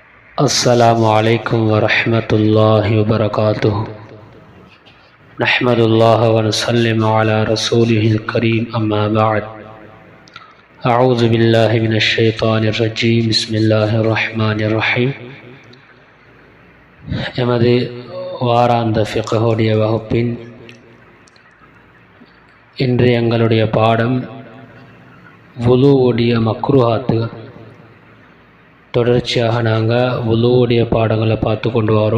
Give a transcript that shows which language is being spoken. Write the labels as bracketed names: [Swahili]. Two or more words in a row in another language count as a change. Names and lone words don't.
[Arabic] السلام عليكم ورحمة الله وبركاته. نحمد الله ونسلم على رسوله الكريم أما بعد. أعوذ بالله من الشيطان الرجيم. بسم الله الرحمن الرحيم. [Tamil] எமது வாராந்த ஃபிக்ஹுடைய வகுப்பின் இன்று எங்களுடைய பாடம் வுலூவுடைய மக்ரூஹாத்துகள். தொடர்ச்சியாக நாங்கள் வுலூவுடைய பாடங்களை பார்த்து கொண்டு வரோம்.